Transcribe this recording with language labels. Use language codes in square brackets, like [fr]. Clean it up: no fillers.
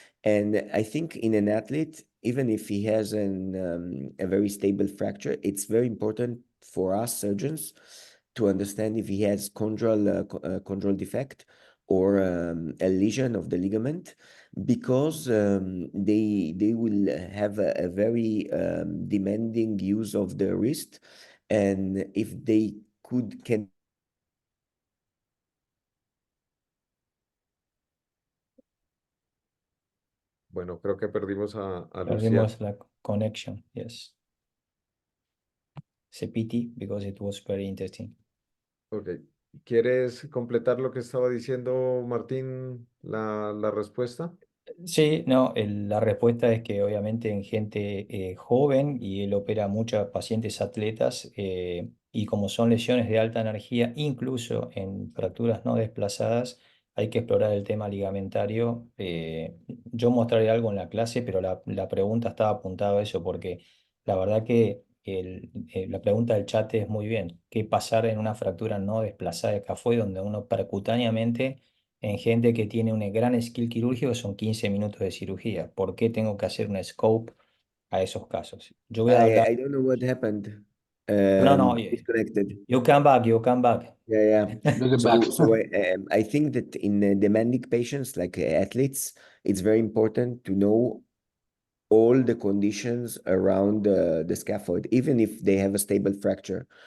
[en] And I think in an athlete, even if he has a very stable fracture, it's very important for us surgeons to understand if he has chondral defect or a lesion of the ligament, because they will have a very demanding use of the wrist, and if they can. [es] Bueno, creo que perdimos a Lucian. Perdimos la [en] connection, yes. It's a pity because it was very interesting. Ok. [es] ¿Quieres completar lo que estaba diciendo Martín, la respuesta? Sí, no, la respuesta es que obviamente en gente joven y él opera muchos pacientes atletas y como son lesiones de alta energía, incluso en fracturas no desplazadas, hay que explorar el tema ligamentario. Yo mostraré algo en la clase, pero la pregunta estaba apuntada a eso porque la verdad que la pregunta del chat es muy bien. ¿Qué pasar en una fractura no desplazada de escafoide donde uno percutáneamente en gente que tiene un gran skill quirúrgico son 15 minutos de cirugía? ¿Por qué tengo que hacer un scope a esos casos? Yo voy a hablar. [en] I don't know what happened. No, Disconnected. you come back, you come back. Yeah. Look it back. So I think that in demanding patients like athletes, it's very important to know all the conditions around the scaphoid, even if they have a stable fracture.